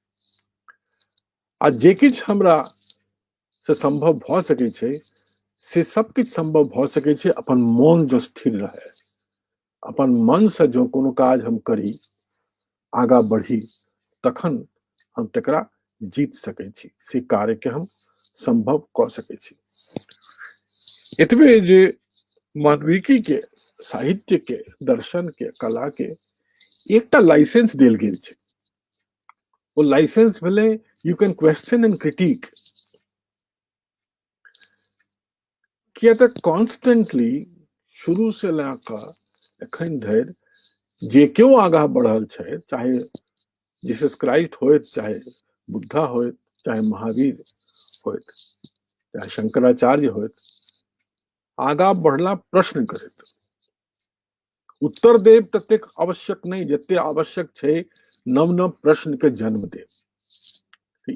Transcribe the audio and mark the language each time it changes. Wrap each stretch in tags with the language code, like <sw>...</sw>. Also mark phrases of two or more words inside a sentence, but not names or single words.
<mai>आ जे किछ हमरा से संभव भ सकै छै, से सब किछ संभव भ सकै छै अपन मन जो स्थिर रहे, अपन मन से जो कोनो काज हम करी, आगा बढ़ी, तखन हम तकरा जीत सकै छी, से कार्य के हम संभव क सकै छी। एतबे जे मानविकी के, साहित्य के, दर्शन के, कला के एकटा लाइसेंस देल गेल छै। वो लाइसेंस भेलै</mai> <en>you can question and critique.</en> <mai>किया तऽ कॉन्स्टेंटली शुरू से लऽ एखन धरि जे केओ आगाँ बढ़ल छै, चाहे जीसस क्राइस्ट होइत, चाहे बुद्धा होइत, चाहे महावीर होइत, चाहे शंकराचार्य होइत, आगाँ बढ़ला प्रश्न करैत। उत्तर देव ततेक आवश्यक नहीं जते आवश्यक छै नव नव प्रश्न के जन्म देव।</mai>